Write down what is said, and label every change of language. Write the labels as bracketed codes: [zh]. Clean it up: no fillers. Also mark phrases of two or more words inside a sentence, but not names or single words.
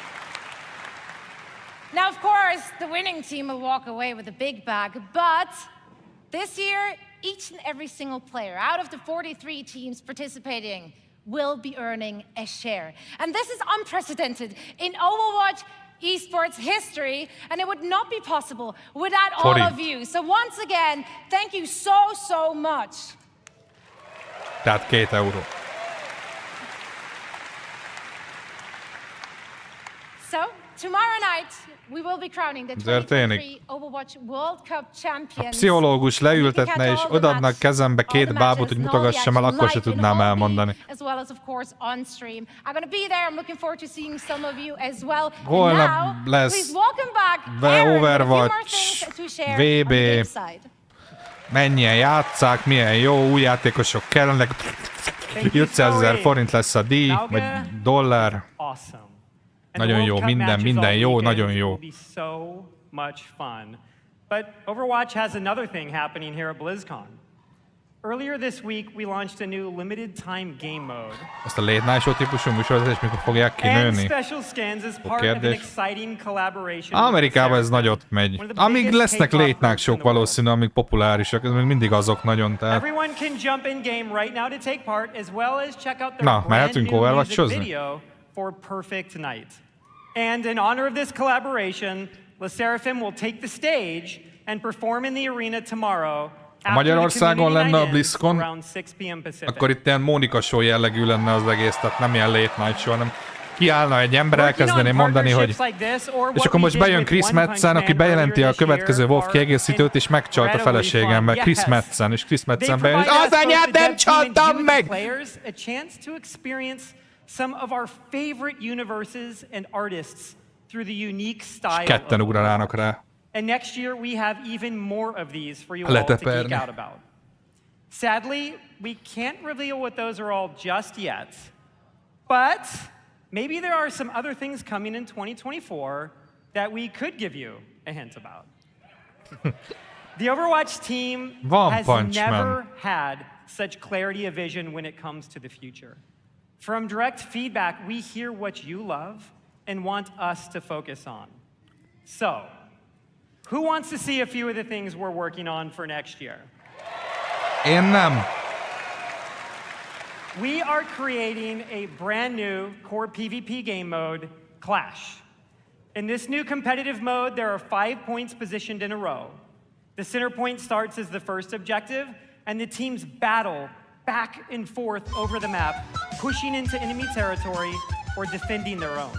[en] Now, of course, the winning team will walk away with a big bag, but this year, each and every single player out of the 43 teams participating will be earning a share. And this is unprecedented in Overwatch esports history, and it would not be possible without all of you. So once again, thank you so much. [hu] Tehát 2 euró. [en] So, tomorrow night, we will be crowning the 2023 Overwatch World Cup champions. [hu] A pszichológus leültetne és odaadnak kezembe 2 bábút, hogy mutogassam el, akkor se tudnám elmondani. [en] As well as, of course, on stream. I'm going to be there. I'm looking forward to seeing some of you as well. [hu] Holnap lesz Overwatch, VB, mennyien játsszák, milyen jó, új játékosok kellenek. 500 000 forint lesz a díj, vagy dollár. Nagyon jó, minden jó, nagyon jó. [en] So much fun. But Overwatch has another thing happening here at Blizzcon. Earlier this week, we launched a new limited time game mode. [hu] Ezt a [en] late night show [hu] típusú műsorozást mikor fogják kinőni? [en] Special scans as part of an exciting collaboration. [hu] Amerikában ez nagyot megy. Amíg lesznek [en] late night show- [hu] k valószínű, amíg populárisak, ez még mindig azok nagyon, tehát... [en] Everyone can jump in game right now to take part, as well as check out their brand new music video for Perfect Night. And in honor of this collaboration, Le Seraphim will take the stage and perform in the arena tomorrow. [hu] Ha Magyarországon lenne a Blizzcon, akkor itt ilyen Mónika show jellegű lenne az egész, tehát nem ilyen [en] late night show, [hu] hanem kiállna egy ember, elkezdené mondani, hogy... És akkor most bejön Chris Metzen, aki bejelenti a következő WoW kiegészítőt, és megcsalt a feleségemmel. Chris Metzen, és Chris Metzen bejön, és az anyát nem csaltam meg! [en] Some of our favorite universes and artists through the unique style. [hu] Ketten ugranának rá. [en] And next year we have even more of these for you all to geek out about. Sadly, we can't reveal what those are all just yet. But maybe there are some other things coming in 2024 that we could give you a hint about. The Overwatch team has never had such clarity of vision when it comes to the future. From direct feedback, we hear what you love and want us to focus on. So, who wants to see a few of the things we're working on for next year? [hu] Én nem. [en] We are creating a brand new core PvP game mode, Clash. In this new competitive mode, there are 5 points positioned in a row. The center point starts as the first objective, and the teams battle back and forth over the map, pushing into enemy territory or defending their own.